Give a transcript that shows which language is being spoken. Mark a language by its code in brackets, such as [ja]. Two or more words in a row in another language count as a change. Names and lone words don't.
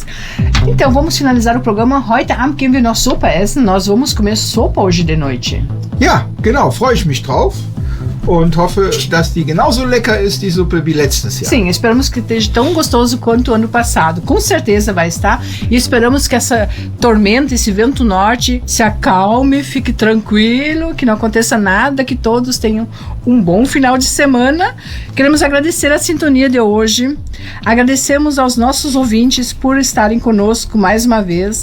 [pt] Então, vamos finalizar o programa. [de] Heute Abend gehen wir noch Suppe essen. [pt] Nós vamos comer sopa hoje de noite. [de] Ja, genau, freue ich mich drauf und hoffe, dass die genauso lecker ist, die Suppe, wie letztes Jahr. [pt] Sim, esperamos que esteja tão gostoso quanto o ano passado. Com certeza vai estar. E esperamos que essa tormenta, esse vento norte, se acalme, fique tranquilo, que não aconteça nada, que todos tenham um bom final de semana. Queremos agradecer a sintonia de hoje. Agradecemos aos nossos ouvintes por estarem conosco mais uma vez.